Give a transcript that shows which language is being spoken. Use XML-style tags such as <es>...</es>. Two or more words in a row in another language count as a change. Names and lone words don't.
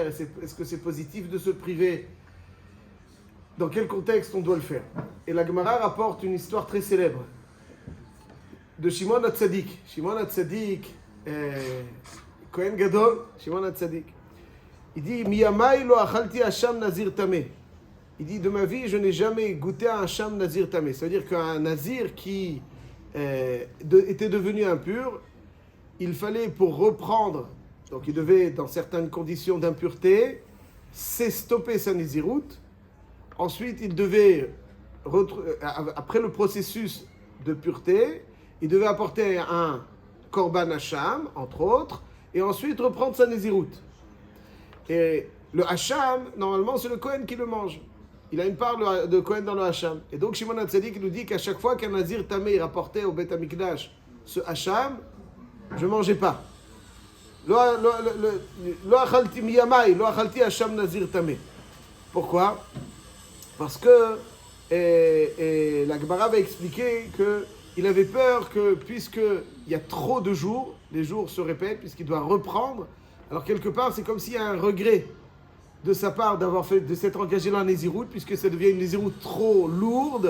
<fr>Est-ce que c'est positif de se priver? Dans quel contexte on doit le faire? Et la Gemara rapporte une histoire très célèbre de Shimon HaTzadik. Shimon HaTzadik,</fr> <he>כהן גדול,</he> <fr>Shimon HaTzadik. Il dit,</fr> <he>מימי לא אכלתי אשם נזיר טמא.</he> <fr>Il dit, de ma vie, je n'ai jamais goûté à un</fr> <he>אשם נזיר טמא.</he> <fr>C'est-à-dire qu'un nazir qui était devenu impur, il fallait pour reprendre, donc il devait, dans certaines conditions d'impureté, stopper sa naziroute. Ensuite, il devait, après le processus de pureté, il devait apporter un</fr> <he>קרבן אשם,</he> <fr>entre autres, et ensuite reprendre sa naziroute. Et le hacham, normalement, c'est le Kohen qui le mange. Il a une part de Kohen dans le hacham. Et donc, Shimon HaTzadik nous dit qu'à chaque fois qu'un</fr> <he>נזיר טמא</he> <fr>rapportait au</fr> <he>בית המקדש</he> <fr>ce hacham, je ne mangeais pas.</fr> <he>לא אכלתי מימי לא אכלתי אשם נזיר טמא.</he> <fr>Pourquoi? Parce que la Gemara va expliquer qu'il avait peur que, puisqu'il y a trop de jours, les jours se répètent, puisqu'il doit reprendre. Alors quelque part, c'est comme s'il y a un regret de sa part de s'être engagé dans la Nézirout, puisque ça devient une Nézirout trop lourde.</fr>